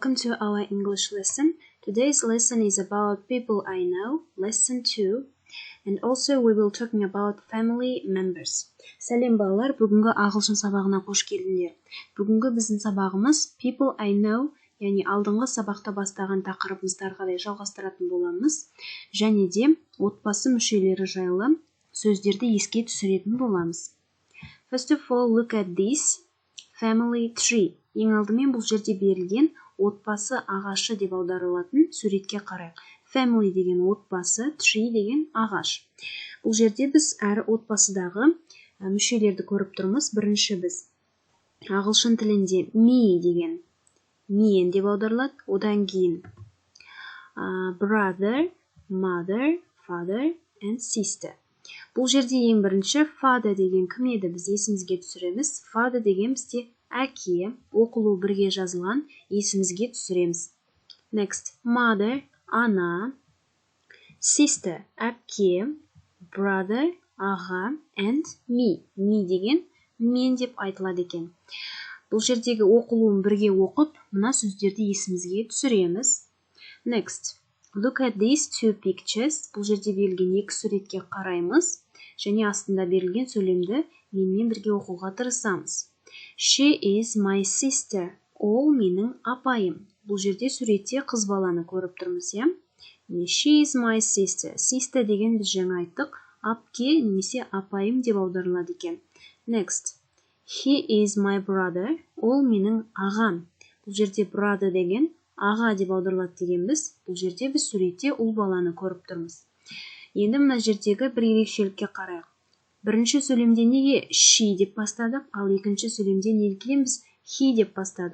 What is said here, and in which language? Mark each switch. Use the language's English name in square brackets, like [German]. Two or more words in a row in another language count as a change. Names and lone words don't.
[English] welcome to our English lesson. Today's lesson is about people I know, lesson 2, and also we will talking about family members. [Kazakh] Сәлем балалар, бүгінгі ағылшын сабағына қош келдіңдер. Бүгінгі біздің сабағымыз [English] people I know, [Kazakh] яғни алдыңғы сабақта бастаған тақырыбымызды ары қарай жалғастыратын боламыз, және де отбасы мүшелері жайлы сөздерді еске түсіретін боламыз. [English] First of all, look at this family tree. [Kazakh] Ең алдымен бұл жерде берілген отбасы ағашы деп аударылатын суретке қарайық. Family деген отбасы, tree деген ағаш. Бұл жерде біз әр отбасыдағы мүшелерді көріп тұрмыз. Бірінші біз ағылшын тілінде me деген мен деп аударылады. Одан кейін [English] brother, mother, father and sister. [Kazakh] Бұл жерде ең бірінші father деген кім еді? Біз есімізге түсіреміз. Father деген бізде әке, оқылу бірге жазылған, есімізге түсіреміз. [English] Next, mother, ана, sister, әпке, brother, аға, and me. [Kazakh] Me деген мен деп айтылады екен. Бұл жердегі оқылуын бірге оқып, мына сөздерді есімізге түсіреміз. [English] Next, look at these two pictures. [Kazakh] Бұл жерде берілген екі суретке қараймыз, және астында берілген сөйлемді менімен бірге оқуға тырысамыз. [English] She is my sister. [Kazakh] Ол менің апайым. Бұл жерде суретте қыз баланы көріп тұрмыз, иә? [English] She is my sister. Sister [Kazakh] деген біз жаңа айттық, апке немесе апайым деп аударылады екен. [English] Next. He is my brother. [Kazakh] Ол менің ағам. Бұл жерде brother деген аға деп аударылады дегенбіз. Бұл жерде біз суретте ұл баланы көріп тұрмыз. Енді мына жердегі бір ерекшелікке қарайық. Бірінші сөйлемде неге she деп бастадық, ал екінші сөйлемде неліктен біз he деп бастадық?